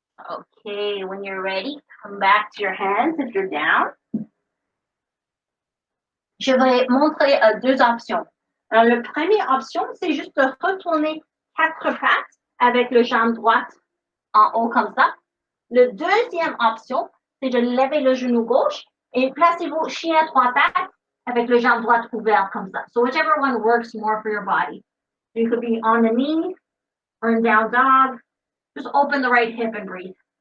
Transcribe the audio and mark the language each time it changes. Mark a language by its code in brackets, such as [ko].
[en] Okay, when you're ready, come back to your hands if you're down. [fr] Je vais montrer 2 options. La première option, c'est juste de retourner 4 pattes avec le jambe droite en haut comme ça. La deuxième option, c'est de lever le genou gauche et placez-vous chien à 3 pattes avec le jambe droite ouvert comme ça. [en] So whichever one works more for your body. You could be on the knee or in down dog. Just open the right hip and breathe.